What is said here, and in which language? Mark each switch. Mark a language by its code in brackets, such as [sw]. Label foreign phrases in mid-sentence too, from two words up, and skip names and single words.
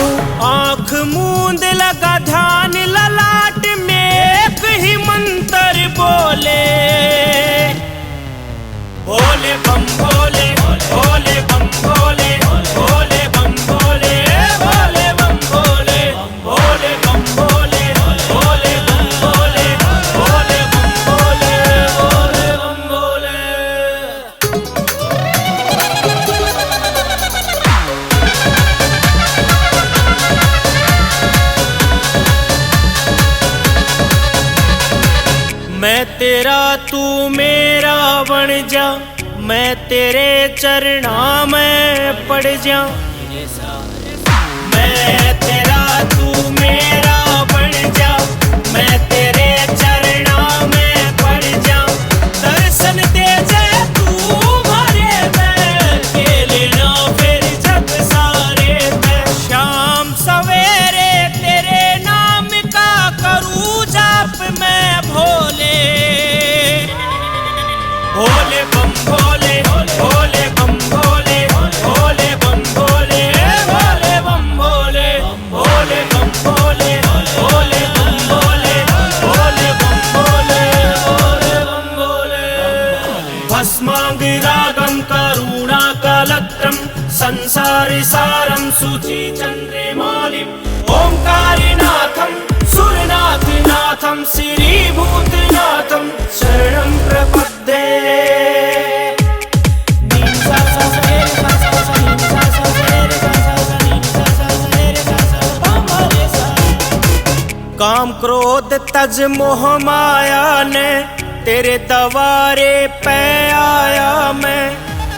[hi] आँख मूंद लगा ध्यान ललाट में, एक ही मंत्र बोले, भोले बम भोले, भोले बम भोले, भोले बम भोले, भोले बम भोले, भोले बम भोले, भोले बम भोले, भोले बम भोले, भोले बम भोले। मैं तेरा तू मेरा बन जा, मैं तेरे चरणा में पड़ जा। मैं तेरा तू मेरा बन जा, मैं तेरे चरणा में पड़ जा। दर्शन दे जा तू भरे मैं, खेले ना फिर जग सारे मैं। शाम सवेरे तेरे नाम का करूँ जाप मैं भोले, भोले बम भोले, भोले बम भोले, भोले बम भोले, भोले बम भोले, भोले बम भोले, भोले बम भोले, भोले बम भोले, भोले बम भोले। [sa] भस्मांग रागम करुणा कलत्रम, संसार सारम सुचि चंद्रे मौलिम। ओंकारिनाथम सुरनाथ नाथम, श्रीभूतनाथम शरणं प्रपद्ये। [hi] काम क्रोध तज मोह माया ने, तेरे दवारे पे आया मैं।